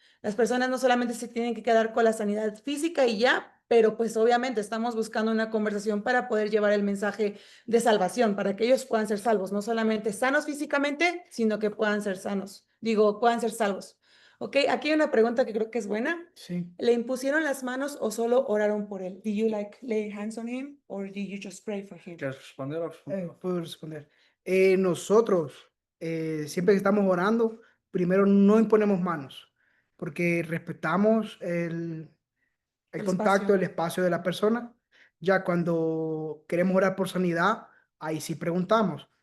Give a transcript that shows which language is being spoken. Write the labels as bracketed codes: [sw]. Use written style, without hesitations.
[es] Las personas no solamente se tienen que quedar con la sanidad física y ya, pero pues obviamente estamos buscando una conversación para poder llevar el mensaje de salvación, para que ellos puedan ser salvos, no solamente sanos físicamente, sino que puedan ser puedan ser salvos. Ok, aquí hay una pregunta que creo que es buena. Sí. ¿Le impusieron las manos o solo oraron por él? [en] Did you lay hands on him or did you just pray for him? [pt] Queres responder ou responder? [es] Puedo responder. Nosotros, siempre que estamos orando, primero no imponemos manos, porque respetamos el contacto, el espacio de la persona. Ya cuando queremos orar por sanidad, ahí sí preguntamos.